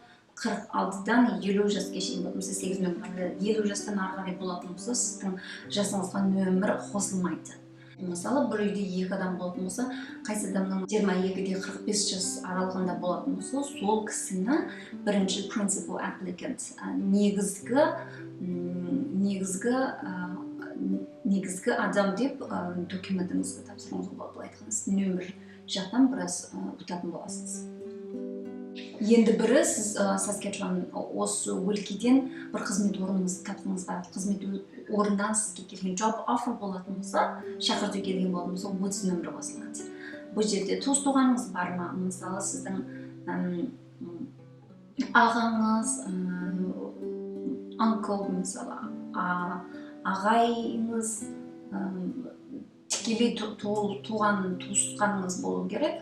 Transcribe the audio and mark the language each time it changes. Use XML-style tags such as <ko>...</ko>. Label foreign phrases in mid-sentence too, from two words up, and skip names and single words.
<kk>46-дан 50 жасқа шейін болатын болса 8 нөмір, 50 жастан ары қарай болатын болса, сіздің жасыңызға нөмір қосылмайды. Мысалы, бір үйде 2 адам болатын болса, қайсы адамның 22-де 45 жас аралығында болатын болса, сол кісіні бірінші</kk> <en>principal applicant,</en> <kk>негізгі адам деп документіңізге тапсыруыңызға болады. Былай айтқанда, нөмір жақтан біраз ұтатын боласыз. Енді бірі сіз Саскачеван осы өлкеден бір қызмет орныңызды таптыңызға, қызмет орындан сізге келген</kk> <en>job offer</en> <kk>болатын болса, шақырту келген болатын болса, 30 нөмірі қосылады. Бұл жерде туыс-туғаныңыз бар ма? Мысалы, сіздің ағаңыз, uncle, мысалы, ағайыңыз, тікелей туған туысқаныңыз болу керек.</kk>